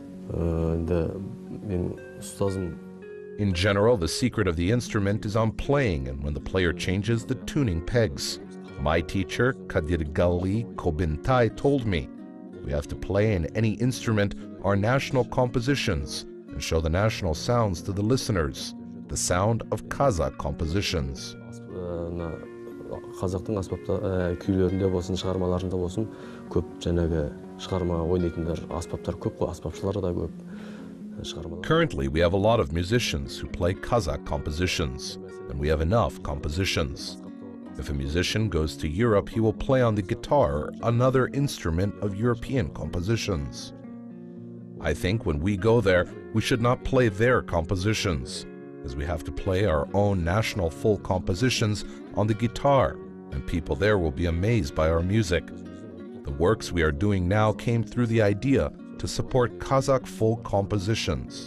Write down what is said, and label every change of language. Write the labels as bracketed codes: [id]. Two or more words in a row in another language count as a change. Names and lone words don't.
[kk] Енді мен ұстазым [en] In general, the secret of the instrument is on playing and when the player changes the tuning pegs. My teacher, Joly told me, we have to play in any instrument our national compositions and show the national sounds to the listeners, the sound of Kazakh compositions. [kk] Қазақтың күйлерінде болсын, шығармаларында болсын, көп жаңағы шығарма ойнайтындар, аспаптар көп қой, аспапшылар да көп. [en] Currently, we have a lot of musicians who play Kazakh compositions, and we have enough compositions. If a musician goes to Europe, he will play on the guitar or another instrument of European compositions. I think when we go there, we should not play their compositions, as we have to play our own national full compositions on the guitar, and people there will be amazed by our music. The works we are doing now came through the idea to support Kazakh full compositions.